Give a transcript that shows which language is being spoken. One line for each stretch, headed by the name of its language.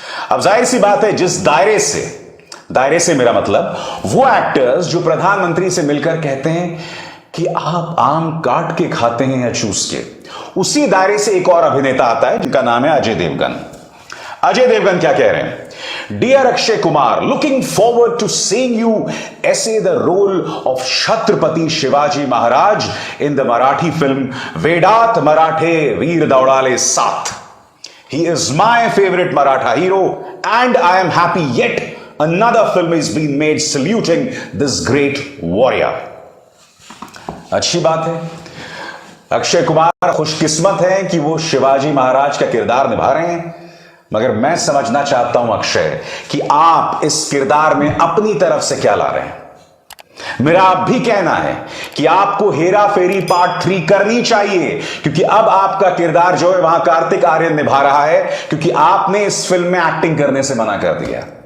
Hindi: अब जाहिर सी बात है, जिस दायरे से मेरा मतलब वो एक्टर्स जो प्रधानमंत्री से मिलकर कहते हैं कि आप आम काट के खाते हैं या चूस के, उसी दायरे से एक और अभिनेता आता है जिनका नाम है अजय देवगन। अजय देवगन क्या कह रहे हैं?
English: dear Akshay Kumar, looking forward to seeing you as the role of Chhatrapati Shivaji Maharaj in the Marathi film
Hindi: वेडात Marathe Veer दौड़ाले 7।
English: He is my favorite Maratha hero and I am happy yet another film is being made saluting this great warrior.
Hindi: अच्छी बात है, अक्षय कुमार खुशकिस्मत है कि वो शिवाजी महाराज का किरदार निभा रहे हैं। मगर मैं समझना चाहता हूं अक्षय कि आप इस किरदार में अपनी तरफ से क्या ला रहे हैं। मेरा अब भी कहना है कि आपको हेरा फेरी पार्ट 3 करनी चाहिए, क्योंकि अब आपका किरदार जो है वहां कार्तिक आर्यन निभा रहा है, क्योंकि आपने इस फिल्म में एक्टिंग करने से मना कर दिया।